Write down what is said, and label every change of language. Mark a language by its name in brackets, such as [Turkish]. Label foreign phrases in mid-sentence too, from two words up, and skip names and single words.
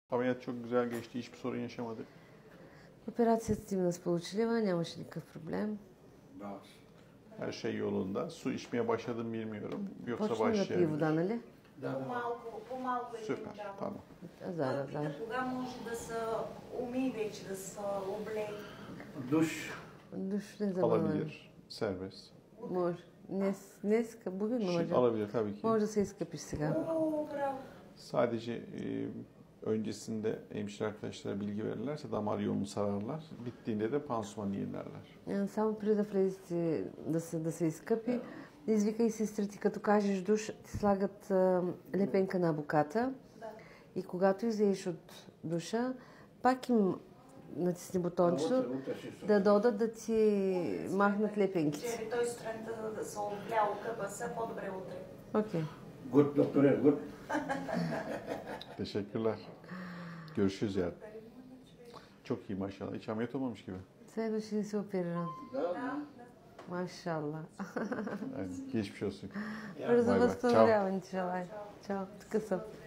[Turkish] Ameliyat çok güzel geçti. Hiçbir sorun yaşamadık. [Bulgarian] Операцията ти ме сполучлива, нямаше никакъв проблем. [Turkish] Her şey yolunda. Su içmeye başladım bilmiyorum. Yoksa [Bulgarian] Почна да пие [Turkish] başlayabilir. [Bulgarian] вода, нали? По-малко един [Turkish] Süper. [Bulgarian] дава. [Turkish] Tamam. Azar, azar. [Bulgarian] Кога може да се умие вече, да се облее? [Turkish] Duş. [Bulgarian] Душ не забавя. [Turkish] Alabilir. Serbest. [Bulgarian] Може. Днеска, [Turkish] bugün mü Şimdi hocam? alabilir tabii ki. [Bulgarian] Може да се изкъпиш сега. О, браво! Sadece öncesinde hemşire arkadaşlara bilgi verirlerse damar yolunu sararlar. Bittiğinde de pansuman yerlerler. Само преди да влезете да се изкъпи, извикай сестрите, като кажеш душ, ти слагат лепенка на боката и когато излезеш от душа, пак им натисни бутончето да додат да ти махнат лепенките. Че той сутринта да се облял, къпа се, по-добре утре. Окей. [German] Gut doktor, gut. [Turkish] Teşekkürler. Görüşürüz yarın. Çok iyi maşallah. Hiç ameliyat olmamış gibi. [Bulgarian] Следваше да се оперирам. Машалла. [Turkish] Aynen. Geçmiş olsun. [Bulgarian] Бързо Бай-бай. възстановяване ти желая. Чао. Така съм.